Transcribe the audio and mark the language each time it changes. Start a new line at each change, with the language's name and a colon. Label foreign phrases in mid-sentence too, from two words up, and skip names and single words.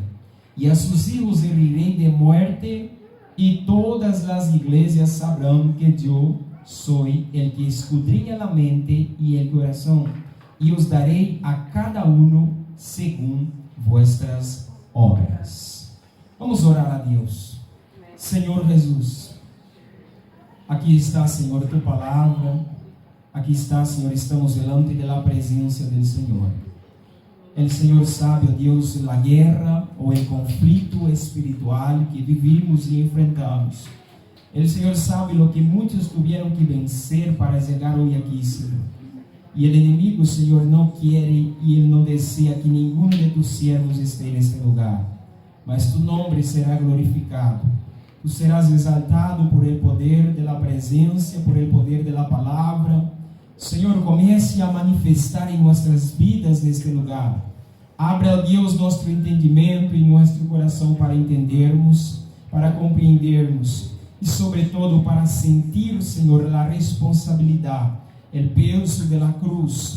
Spanish: Y a sus hijos heriré de muerte, y todas las iglesias sabrán que yo soy el que escudriña la mente y el corazón, y os daré a cada uno según vuestras obras. Vamos a orar a Dios.
Portuguese: Senhor Jesus, aqui está, Senhor, tu palavra. Aqui está, Senhor,
Spanish: estamos delante de la presencia del Senhor.
Portuguese: El Senhor sabe, ó Deus, a guerra ou o conflito espiritual que vivimos e enfrentamos. El Senhor sabe o que muitos tiveram que vencer para chegar hoje aqui, Senhor. E o inimigo, Senhor, não quer e ele não deseja que nenhum de
Spanish: tus siervos
Portuguese: esteja neste lugar. Mas tu nome será glorificado.
Spanish: Tu serás exaltado por el poder de
Portuguese: la presença,
Spanish: por el poder de la palavra.
Portuguese: Senhor, comece a manifestar em nossas vidas neste lugar. Abra, Deus, nosso entendimento e nosso coração para entendermos, para compreendermos e, sobretudo, para sentir, Senhor, a responsabilidade, o peso da cruz.